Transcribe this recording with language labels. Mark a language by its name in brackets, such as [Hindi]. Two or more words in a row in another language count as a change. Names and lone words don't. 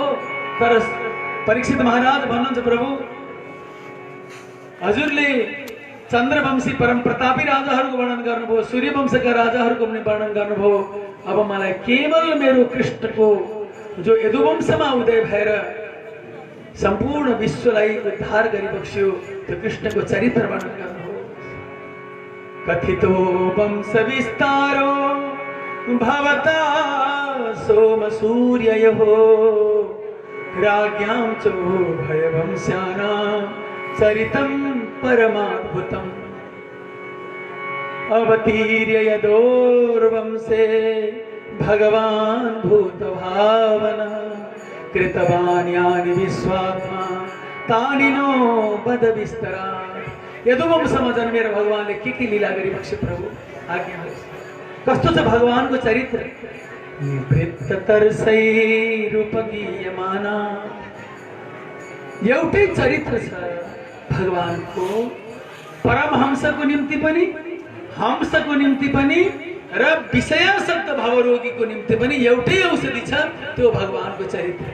[Nepali] तर परीक्षित महाराज भन्नुहुन्छ प्रभु हजुरले चन्द्रवंशी परम प्रतापी राजाहरूको वर्णन गर्नुभयो, सूर्यवंशका राजाहरूको पनि वर्णन गर्नुभयो। अब मलाई केवल मेरो कृष्णको जो यदुवंशमा उदय भएर सम्पूर्ण विश्वलाई उद्धार गरिबक्स्यो त्यो कृष्णको चरित्र वर्णन गर्नुभयो। [Sanskrit] कथितो वंश विस्तारो भवता सोम सूर्ययोः राज्ञां च भयवंश्यानां चरितं परमाद्भुतम् अवतीर्य यदोर्वंशे भगवान् भूतभावना कृतवान् यानि विश्वात्मा तानि नो वद विस्तरात्। [Nepali] यदुवंशमा जन्मेर भगवानले के लीला गरिबक्स्यो प्रभु आज्ञा कस्तो छ भगवानको चरित्र। [Sanskrit] निवृत्त तरसै रूपगीयमाना [Nepali] एउटै चरित्र छ भगवानको। परमहंसको निम्ति पनि हंसको निम्ति पनि र विषयासक्त भवरोगीको निम्ति पनि एउटै औषधि छ, त्यो भगवानको चरित्र।